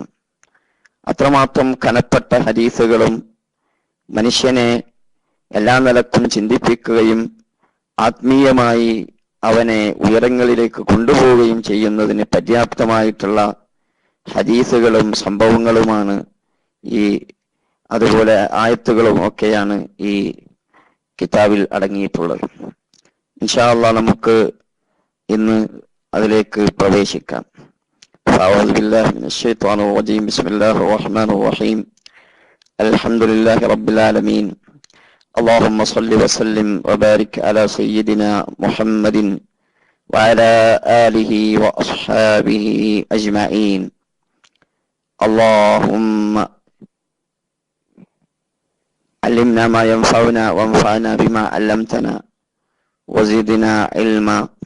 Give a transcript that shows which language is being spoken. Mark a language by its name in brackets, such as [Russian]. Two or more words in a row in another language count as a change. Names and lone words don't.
[Malayalam] അത്രമാത്രം കനപ്പെട്ട ഹദീസുകളും മനുഷ്യനെ എല്ലാ നിലക്കും ചിന്തിപ്പിക്കുകയും ആത്മീയമായി അവനെ ഉയരങ്ങളിലേക്ക് കൊണ്ടുപോവുകയും ചെയ്യുന്നതിന് പര്യാപ്തമായിട്ടുള്ള ഹദീസുകളും സംഭവങ്ങളുമാണ് അതുപോലെ ആയത്തുകളും ഒക്കെയാണ് ഈ കിതാബിൽ അടങ്ങിയിട്ടുള്ളത്. [Arabic] إن شاء الله [Malayalam] നമുക്ക് ഇന്ന് അതിലേക്ക് പ്രവേശിക്കാം. [Arabic] أعوذ بالله من الشيطان الرجيم. بسم الله الرحمن الرحيم. الحمد لله رب العالمين. اللهم صل وسلم وبارك على سيدنا محمد وعلى آله وأصحابه أجمعين. اللهم علمنا ما ينفعنا وانفعنا بما علمتنا وزدنا علما.